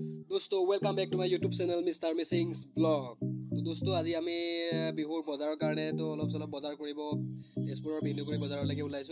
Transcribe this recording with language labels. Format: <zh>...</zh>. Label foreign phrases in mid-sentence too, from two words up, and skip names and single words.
<en>दोस्तों welcome back to my YouTube channel Mister Missing's Blog.</en> <hi>तो दोस्तों</hi> <as>আজি আমি বিহুৰ বজাৰৰ কাৰণে তো অলপ চলপ বজাৰ কৰিব তেজপুৰৰ বিন্দুগুৰি বজাৰলৈকে ওলাইছো।</as>